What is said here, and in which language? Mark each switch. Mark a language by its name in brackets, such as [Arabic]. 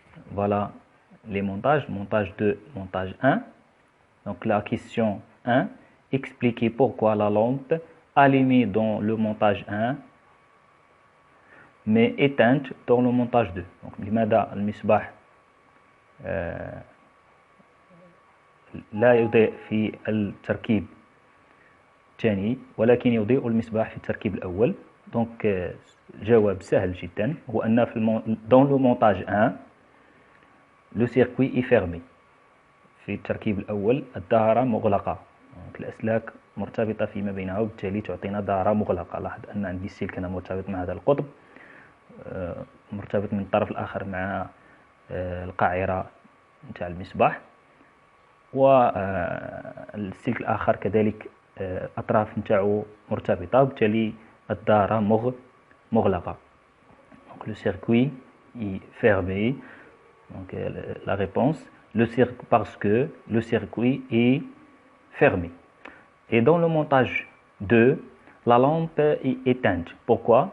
[French] Voilà les montages, montage 2, montage 1. Donc la question 1, expliquez pourquoi la lampe allumée dans le montage 1 mais éteinte dans le montage 2. [Arabic] Donc لماذا المصباح لا يضيء في التركيب الثاني ولكن يضيء المصباح في التركيب الأول. [French] Donc [Arabic] الجواب سهل جدا، هو أن [French] dans le montage 1 le circuit est fermé. [Arabic] في التركيب الأول الدائرة مغلقة، الأسلاك مرتبطة فيما بينها وبالتالي تعطينا دائرة مغلقة. لاحظ أن عندي السلك هنا مرتبط مع هذا القطب، مرتبط من الطرف الآخر مع القاعرة نتاع المصباح، والسلك الآخر كذلك أطراف نتاعو مرتبطة وبالتالي الدائرة مغلقة. [French] Donc le circuit est fermé. Donc la réponse, parce que le circuit est fermé. Et dans le montage 2, la lampe est éteinte. Pourquoi?